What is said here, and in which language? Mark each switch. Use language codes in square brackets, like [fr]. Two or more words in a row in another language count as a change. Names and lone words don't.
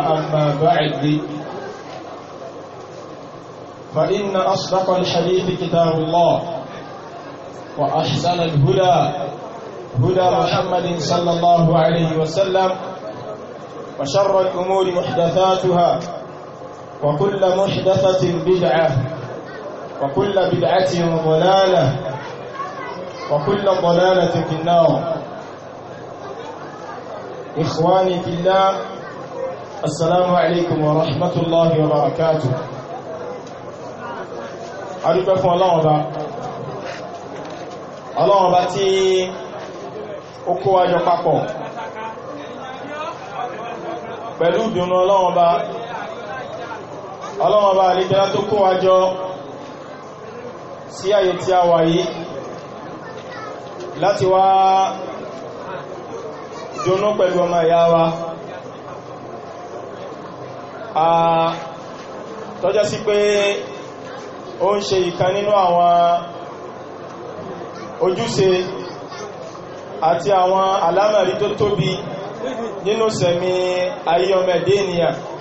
[ar] أما بعد فإن أصدق الحديث كتاب الله وأحسن الهدى هدى محمد صلى الله عليه وسلم وشر الأمور محدثاتها وكل محدثة بدعة وكل بدعة ضلالة وكل ضلالة في النار. إخواني في الله السلام عليكم ورحمة الله وبركاته. أدوكم الله [yo] ọba tí ó kó wa jọ papọ̀ pẹ̀lú ìdùnnú Ọlọ́run ọba àlejò tó kó wa jọ sí àyè tí a wà yìí láti wá dùnnú pẹ̀lú ọmọ ìyá wa tọ́jọ́ sí pé ó ń ṣe ìkan nínú àwọn ojúṣe àti àwọn àlámọ̀rí tó tóbi nínú sẹ̀mí ayé ọmọ ẹ̀dẹ́ ènìyàn.